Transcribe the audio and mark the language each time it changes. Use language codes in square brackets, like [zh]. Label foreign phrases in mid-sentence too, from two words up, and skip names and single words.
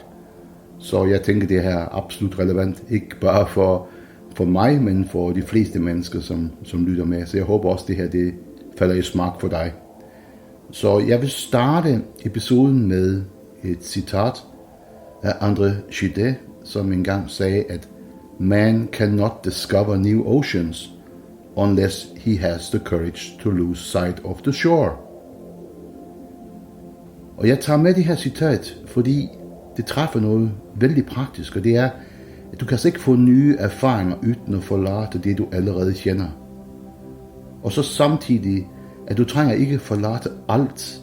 [da] Så jeg tænker, det her er absolut relevant, ikke bare for mig, men for de fleste mennesker, som lytter med. Så jeg håber også, det her det falder i smag for dig. Så jeg vil starte episoden med et citat af André Gide, som engang sagde, at [en] man cannot discover new oceans unless he has the courage to lose sight of the shore. [da] Og jeg tager med det her citat, fordi det træffer noget vældig praktisk, og det er, at du kan altså ikke få nye erfaringer uden at forlade det, du allerede kender. Og så samtidig, at du trænger ikke at forlade alt.